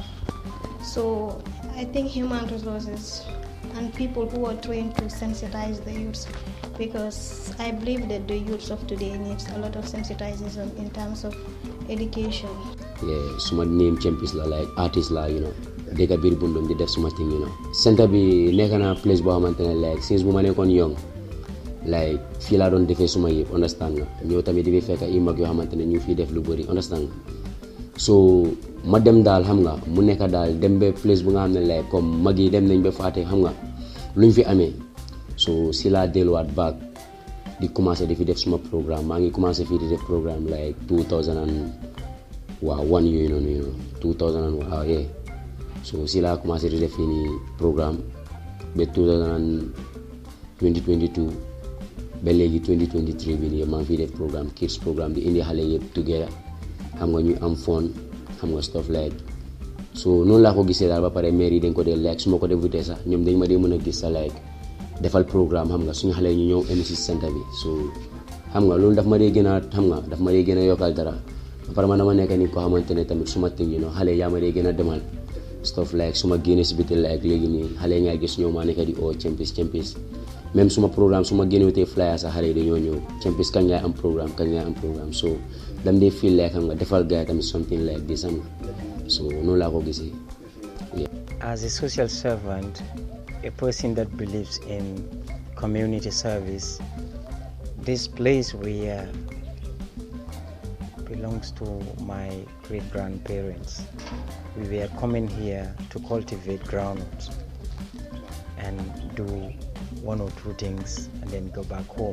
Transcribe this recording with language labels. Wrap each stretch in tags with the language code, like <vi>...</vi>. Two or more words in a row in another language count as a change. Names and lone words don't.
<en>So I think human resources and people who are trained to sensitize the youths, because I believe that the youths of today needs a lot of sensitization in terms of education.</en> <wo>Yeah, suma name champions la like artist la,</wo> <en>you know.</en> <wo>Deka bir Bundung di def suma thing,</wo> <en>you know.</en> <wo>Center bi nekk na place bo xamantene</wo> <en>like since</en> <wo>bu ma nekkon young, like fi la don defé suma yep, understand nga. Ñoo tamit di fekk ay mag yo xamantene ñu fi def lu bari, understand nga. So ma dem dal xam nga mu nekk dal dem be place bu nga xamne like comme mag yi dem nañ be faté xam nga luñ fi amé. So si la delluwaat back di commencer di fi def suma programme, maa ngi commencer fi di def programme like 2001</wo> <en>you know</en> <wo>2001 yeah. So si la commencer di def ni programme be 2022 ba léegi 2023 bi nii maa ngi fi def programme kids programme di indi xale yëpp together xam nga ñu am fun xam nga</wo> <en>stuff like</en> <wo>so noonu laa ko gisee daal ba pare maire yi dañ ko dee like su ma ko débuté sax ñoom dañ ma dee mën a gis sa like defal programme xam nga suñu xale ñu ñëw MC centre bi so xam nga loolu daf ma dee gën a xam nga daf ma dee gën a yokkal dara ba pare man dama nekk ni ko xamante ne tamit suma ting</wo> <en>you know</en> <wo>xale yaa ma dee gën a demal stuff like suma génne si biti like léegi nii xale yi ngay gis ñëw maa nekk di champions même suma programme suma génnewutee flyer sax xale yi dañoo ñëw champions kañ ngay am programme so dam dee</wo> <en>feel like</en> <wo>xam nga defal gars tamit</wo> <en>something like this</en> <wo>xam nga so noonu laa ko gisee.</wo> <en>As a social servant, a person that believes in community service, this place belongs to my great-grandparents. We were coming here to cultivate groundnuts and do one or two things and then go back home.</en>